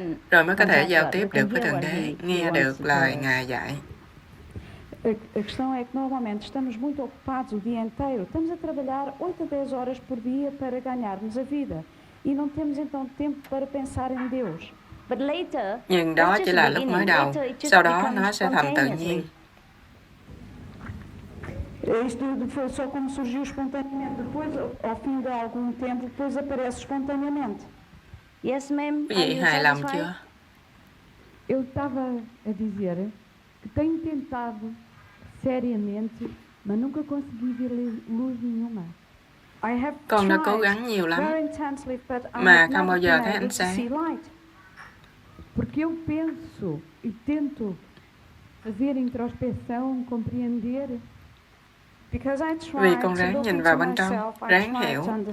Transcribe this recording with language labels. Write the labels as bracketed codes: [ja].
[vi] Rồi mới có thể giao tiếp được với Thượng Đế, nghe được lời Ngài dạy. [pt] A questão é que normalmente estamos muito ocupados o dia inteiro. Estamos a trabalhar 8 a 10 horas por dia para ganharmos a vida. E não temos então tempo para pensar em Deus. [vi] Nhưng đó chỉ là lúc mới đầu, sau đó nó sẽ thành tự nhiên. [pt] Isto foi só como surgiu espontaneamente. Depois, ao fim de algum tempo, depois aparece espontaneamente. [vi] Quý vị hài lòng chưa? [pt] Eu estava a dizer que tenho tentado seriamente, mas nunca consegui ver luz nenhuma. [vi] Con đã cố gắng nhiều lắm, mà không bao giờ thấy ánh sáng. [pt] Porque eu penso e tento fazer introspeção, compreender. [vi] Vì con ráng nhìn vào bên trong, ráng hiểu.